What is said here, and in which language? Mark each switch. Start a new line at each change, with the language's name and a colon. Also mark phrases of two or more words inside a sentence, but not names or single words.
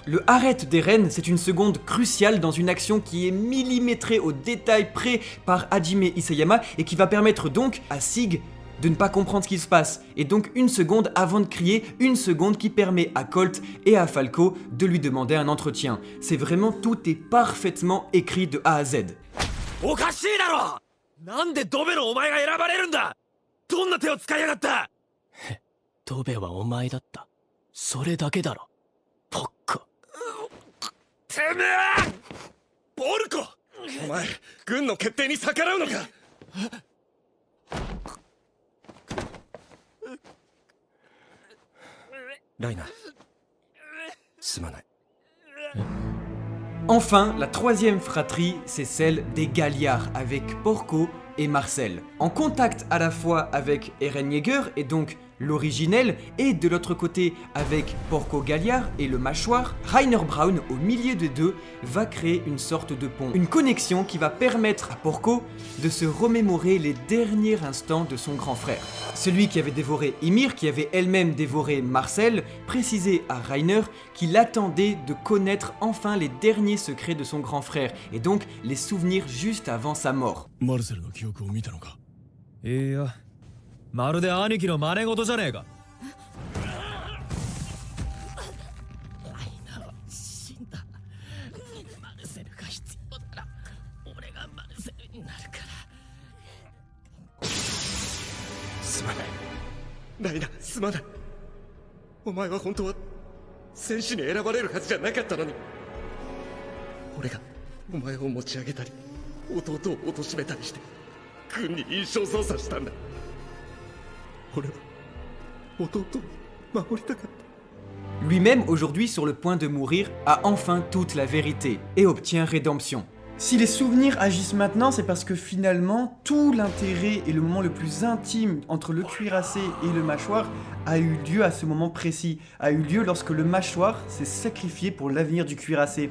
French: Le arrête d'Eren, c'est une seconde cruciale dans une action qui est millimétrée au détail près par Hajime Isayama et qui va permettre donc à Sig de ne pas comprendre ce qui se passe. Et donc une seconde avant de crier, une seconde qui permet à Colt et à Falco de lui demander un entretien. C'est vraiment, tout est parfaitement écrit de A à Z.
Japanese: どんな手を使いやがった。ドベはお前だった。それだけだろ。ポッコ。てめえ！ボルコ！お前、軍の決定に逆らうのか。ライナー、すまない。
French: Enfin, la troisième fratrie, c'est celle des Galliards, avec Porco, et Marcel. En contact à la fois avec Eren Yeager et donc l'originel, et de l'autre côté avec Porco Galliard et le mâchoire, Rainer Braun, au milieu des deux, va créer une sorte de pont. Une connexion qui va permettre à Porco de se remémorer les derniers instants de son grand frère. Celui qui avait dévoré Ymir, qui avait elle-même dévoré Marcel, précisait à Rainer qu'il attendait de connaître enfin les derniers secrets de son grand frère, et donc les souvenirs juste avant sa mort.
Japanese: マルセルの記憶を見たのか。いいや、まるで兄貴の真似事じゃねえか。ライナは死んだ。マルセルが必要なら俺がマルセルになるから。すまないライナ、すまない。お前は本当は戦士に選ばれるはずじゃなかったのに。俺がお前を持ち上げたり弟を貶めたりして軍に印象操作したんだ。俺は弟を守りたかった。
French: Lui-même, aujourd'hui sur le point de mourir, a enfin toute la vérité et obtient rédemption. Si les souvenirs agissent maintenant, c'est parce que finalement, tout l'intérêt et le moment le plus intime entre le cuirassé et le mâchoire a eu lieu à ce moment précis, a eu lieu lorsque le mâchoire s'est sacrifié pour l'avenir du cuirassé.